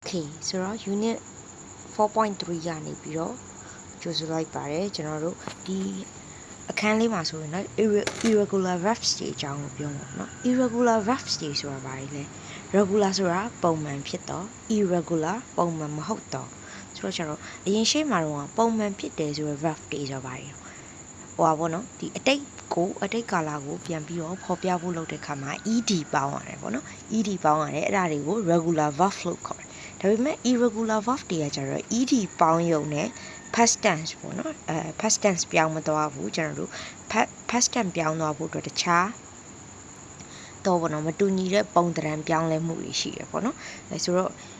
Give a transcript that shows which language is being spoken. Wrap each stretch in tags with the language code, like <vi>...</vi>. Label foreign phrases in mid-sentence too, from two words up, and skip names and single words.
<my>Okay ဆိုတော့ unit 4.3 ကနေပြီးတော့ကြိုဆိုလိုက်ပါတယ်ကျွန်တော်တို့ဒီအခန်းလေးမှာဆိုရင်တော့</my> <en>irregular verbs</en> <my>တွေအကြောင်းကိုပြောမှာเนาะ</my> <en>irregular verbs</en> <my>တွေဆိုတာဘာလဲ regular ဆိုတာ ပုံမှန်ဖြစ်တော့ irregular ပုံမှန်မဟုတ်တော့ဆိုတော့ကျွန်တော်အရင်ရှေ့မှာတော့ပုံမှန်ဖြစ်တယ်ဆိုရယ် verb တွေဆို ပါရင်ဟိုပါဘောနော်ဒီအတိတ်ကာလကိုပြန်ပြီးတော့ဖော်ပြဖို့လုပ်တဲ့ခါမှာ ed ပေါင်းရတယ်ပေါ့နော် ed ပေါင်းရတယ်အဲ့ဒါတွေကို</my> <en>regular verb</en> <my>လို့ခေါ်တယ်ဒါပေမဲ့</my> <en>irregular verb</en> <my>တွေကကျတော့ ed ပေါင်းရုံနဲ့</my> <en>past tense</en> <my>ပေါ့နော်</my> <en>past tense</en> <my>ပြောင်းမသွားဘူးကျွန်တော်တို့</my> <en>past tense</en> <my>ပြောင်းသွားဖို့အတွက်တခြားတော့ဘောနော်မတူညီတဲ့ပုံသဏ္ဍာန်ပြောင်းလဲမှုတွေရှိတယ်ပေါ့နော်ဆိုတော့</my>